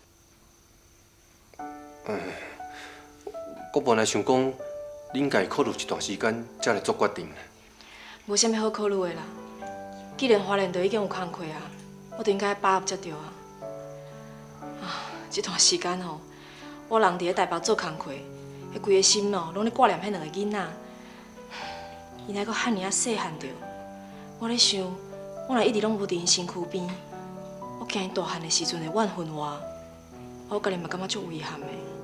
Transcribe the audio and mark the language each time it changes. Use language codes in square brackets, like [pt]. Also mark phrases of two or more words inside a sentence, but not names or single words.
[nan] 我本来想讲，你应该考虑一段时间，才来做决定。无啥物好考虑的啦。既然花莲就已经有工课啊，我就应该把握才对啊。啊，这段时间吼，我人伫咧台北做工课，迄规个心哦，拢咧挂念迄两个囡仔。伊还阁汉尔啊细汉着，我咧想，我若一直拢无伫因身躯边，我惊伊大汉的时阵会怨恨我，我家己嘛感觉足遗憾的。